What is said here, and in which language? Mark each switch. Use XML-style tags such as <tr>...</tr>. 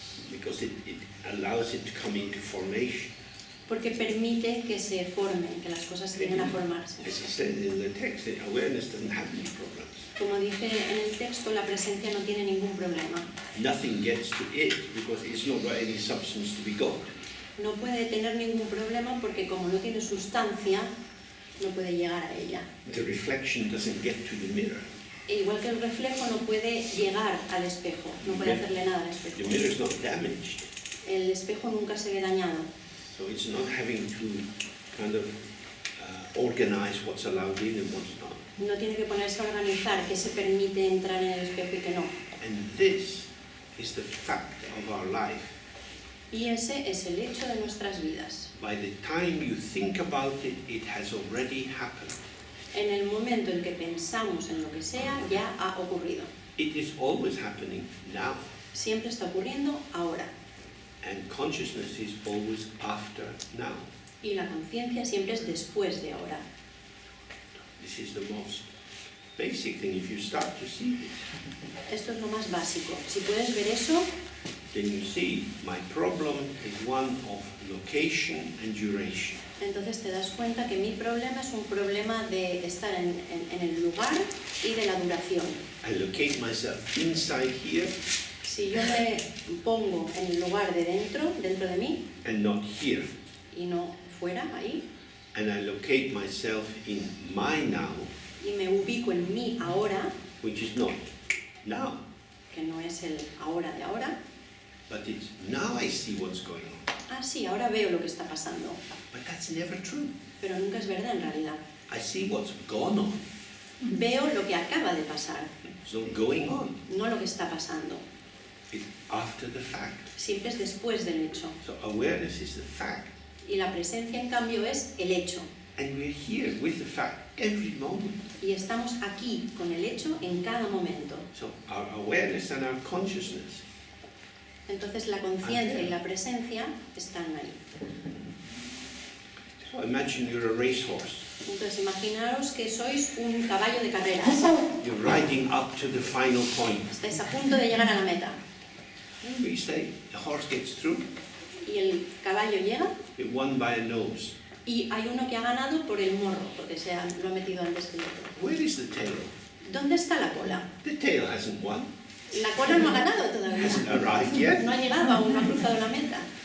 <en>Because it allows it to come into formation.</en> <es>porque permite que se formen, que las cosas lleguen a formarse.</es> <en>As I said in the text, the awareness doesn't have any problems.</en> <es>Como dice en el texto, la presencia no tiene ningún problema.</es> <en>Nothing gets to it because it's not got any substance to be got.</en> <es>No puede tener ningún problema porque como no tiene sustancia, no puede llegar a ella.</es> <en>The reflection doesn't get to the mirror.</en> <es>E igual que el reflejo no puede llegar al espejo, no puede hacerle nada al</es> <en>The</en> <es>espejo.</es> <en>mirror is not damaged,</en> <es>El espejo nunca se ve dañado,</es> <en>so it's not having to kind of organize what's allowed in and what's not.</en> <es>no tiene que ponerse a organizar qué se permite entrar en el espejo y qué no.</es> <en>And this is the fact of our life.</en> <es>Y ese es el hecho de nuestras vidas.</es> <en>By the time you think about it, it has already happened.</en> <es>En el momento en que pensamos en lo que sea, ya ha ocurrido.</es> <en>It is always happening now.</en> <es>Siempre está ocurriendo ahora.</es> <en>And consciousness is always after now.</en> <es>Y la conciencia siempre es después de ahora.</es> <en>This is the most basic thing. If you start to see this,</en> <es>Esto es lo más básico. Si puedes ver eso,</es> <en>then you see my problem is one of location and duration.</en> <es>entonces te das cuenta que mi problema es un problema de estar en el lugar y de la duración.</es> <en>I locate myself inside here</en> <es>Si yo me pongo en el lugar de dentro de mí,</es> <en>and not here.</en> <es>y no fuera, ahí,</es> <en>And I locate myself in my now,</en> <es>y me ubico en mi ahora,</es> <en>which is not now,</en> <es>que no es el ahora de ahora,</es> <en>but it's now I see what's going on.</en> <es>ah, sí, ahora veo lo que está pasando,</es> <en>But that's never true.</en> <es>pero nunca es verdad en realidad.</es> <en>I see what's gone on.</en> <es>Veo lo que acaba de pasar,</es> <en>It's not going on.</en> <es>no lo que está pasando.</es> <en>It's after the fact.</en> <es>Siempre es después del hecho.</es> <en>So awareness is the fact.</en> <es>Y la presencia, en cambio, es el hecho.</es> <en>And we're here with the fact every moment.</en> <es>Y estamos aquí con el hecho en cada momento.</es> <en>So our awareness and our consciousness.</en> <es>Entonces la conciencia y la presencia están ahí.</es> <en>So imagine you're a racehorse.</en> <es>Entonces imaginaros que sois un caballo de carreras.</es> <en>You're riding up to the final point.</en> <es>Estáis a punto de llegar a la meta.</es> <en>And we say the horse gets through.</en> <es>Y el caballo llega</es> <en>It won by a nose.</en> <es>y hay uno que ha ganado por el morro, porque lo ha metido antes que el otro.</es> <en>Where is the tail?</en> <es>¿Dónde está la cola?</es> <en>The tail hasn't won.</en> <es>La cola no ha ganado todavía.</es> <en>Hasn't arrived yet.</en> <es>No ha llegado aún, no ha cruzado la meta.</es>